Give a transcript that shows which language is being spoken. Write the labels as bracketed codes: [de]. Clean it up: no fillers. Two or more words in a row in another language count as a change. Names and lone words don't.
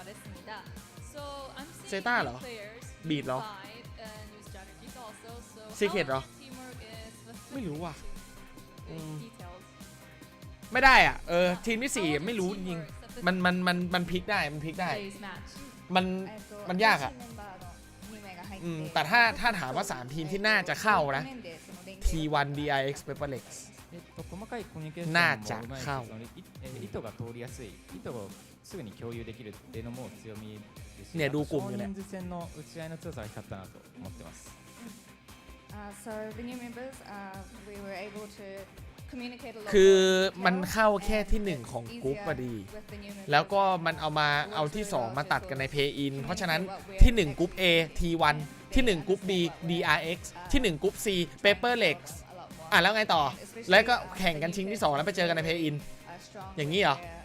[th] เซต้าเหรอบีดเหรอซีเคร็ตเหรอไม่รู้ว่ะไม่ได้อ่ะทีมที่4ไม่รู้จริงมันพลิกได้มันยากอ่ะแต่ถ้าถามว่า3ทีมที่น่าจะเข้านะ T1 DRX Paperlex น่าจะเข้า [ja] 意図が通りやすい意図をすぐに共有できるっていうのも強みですし、ね [th] ดูกลุ่มอยู่ね [ja] 少人数戦の打ち合いの強さが光ったなと思ってます。 [en] So the new members, we were able to communicate a lot. [th] คือมันเข้าแค่ที่1ของกรุ๊ปพอดีแล้วก็มันเอาที่2มาตัดกันใน Play In เพราะฉะนั้นที่1กรุ๊ป A T1 ที่1กรุ๊ป B DRX ที่1กรุ๊ป C Paperlex แล้วไงต่อแล้วก็แข่งกันชิงที่2แล้วไปเจอกันใน Play In อย่างนี้เหรอ